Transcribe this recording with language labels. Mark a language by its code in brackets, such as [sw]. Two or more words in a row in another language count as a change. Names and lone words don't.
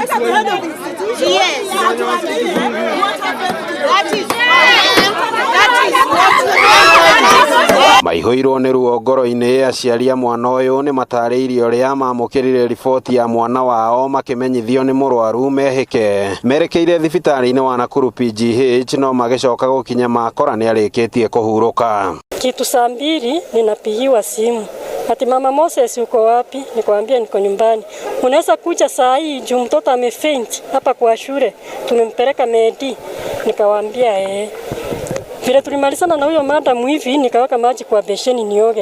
[ki] Maihũirwo nĩ ruo ngoro-inĩ aciari a mwana ũyũ nĩ matarĩirie ũrĩa mamũkĩrire riboti ya mwana wao makĩmenyithio nĩ mũrwaru mehĩke merekeire thibitarĩ-inĩ wa Nakuru PGH no magĩcoka gũkinya makora nĩ arĩkĩtie kũhurũka. [sw] Kitu saa 2 ninapigiwa simu. Ati mama Moses uko wapi? Nikamwambia niko nyumbani. Unaweza kuja saa hii juu mtoto amefaint hapa kwa shule. Tumempeleka Medi. Nikamwambia Vile tulimalizana na huyo madam hivi nikaweka maji kwa besheni nioge.